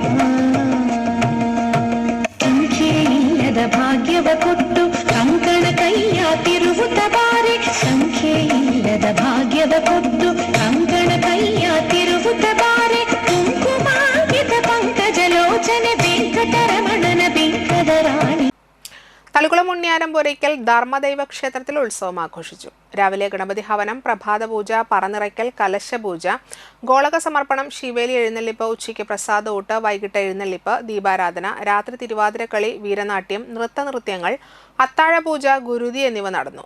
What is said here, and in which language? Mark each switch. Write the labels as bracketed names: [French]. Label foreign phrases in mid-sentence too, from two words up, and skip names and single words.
[Kannada] ಸಂಖ್ಯೆ ಇಲ್ಲದ ಭಾಗ್ಯವ ಕೊಟ್ಟು ಕಂಕಣ ಕೈಯ ತಿರುವುತ್ತ ಬಾರೆ ಸಂಖ್ಯೆ ಇಲ್ಲದ ಭಾಗ್ಯವ ಕೊಟ್ಟು ಕಂಕಣ ಕೈಯ ತಿರುವುತ್ತ ಬಾರೆ ಕುಂಕುಮಾಗಿತ ಪಂಕಜಲೋಚನೆ ವೆಂಕಟರಮಣನ ಬಿಂಕದ ರಾಣಿ. [Malayalam] തളിക്കുളം ഉണ്ണിയാരംപുരയ്ക്കൽ ധർമ്മദൈവ ക്ഷേത്രത്തിൽ ഉത്സവം ആഘോഷിച്ചു. രാവിലെ ഗണപതി ഹവനം, പ്രഭാത പൂജ, പറനിറയ്ക്കൽ, കലശപൂജ, ഗോളക സമർപ്പണം, ശിവേലി എഴുന്നള്ളിപ്പ്, ഉച്ചയ്ക്ക് പ്രസാദഊട്ട്, വൈകിട്ട് എഴുന്നള്ളിപ്പ്, ദീപാരാധന, രാത്രി തിരുവാതിരക്കളി, വീരനാട്യം, നൃത്തനൃത്യങ്ങൾ, അത്താഴപൂജ, ഗുരുതി എന്നിവ നടന്നു.